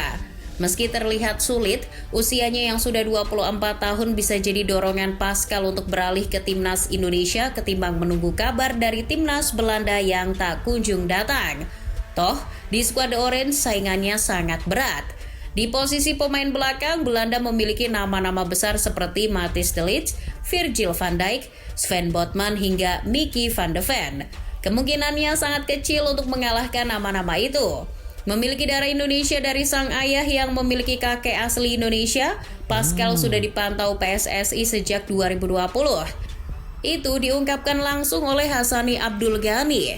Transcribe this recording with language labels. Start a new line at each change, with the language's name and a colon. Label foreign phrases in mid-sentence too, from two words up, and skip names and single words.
Indonesian: Meski terlihat sulit, usianya yang sudah 24 tahun bisa jadi dorongan Pascal untuk beralih ke timnas Indonesia ketimbang menunggu kabar dari timnas Belanda yang tak kunjung datang. Toh, di skuad Orange saingannya sangat berat. Di posisi pemain belakang, Belanda memiliki nama-nama besar seperti Matthijs de Ligt, Virgil van Dijk, Sven Botman hingga Mickey van de Ven. Kemungkinannya sangat kecil untuk mengalahkan nama-nama itu. Memiliki darah Indonesia dari sang ayah yang memiliki kakek asli Indonesia, Pascal sudah dipantau PSSI sejak 2020. Itu diungkapkan langsung oleh Hassani Abdul Ghani.